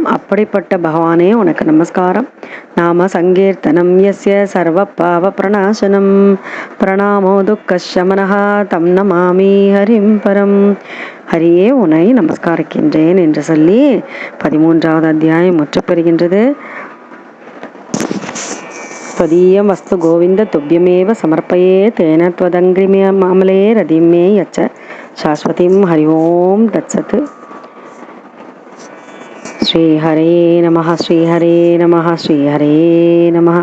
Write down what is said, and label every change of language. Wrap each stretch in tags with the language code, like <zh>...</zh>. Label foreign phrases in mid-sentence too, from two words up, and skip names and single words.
<ta>அப்படிப்பட்ட பகவானே உனக்கு நமஸ்காரம்.</ta> <sa>नाम सङ्कीर्तनं यस्य सर्व पाप प्रणाशनम् प्रणामो दुःख शमनः तं नमामि हरिं परम्.</sa> <ta>ஹரியே உன்னை நமஸ்காரிக்கின்றேன் என்று சொல்லி 13வது அத்தியாயம் முற்றுப்பெறுகின்றது.</ta> <sa>त्वदीयं वस्तु गोविंद तुभ्यमेव समर्पये तेन त्वदङ्घ्रिमे मामले रतिं मे यच्च शाश्वतीं. हरि ओं तत्सत्. श्रीहरे नमः, श्रीहरे नमः, श्रीहरे नमः.</sa>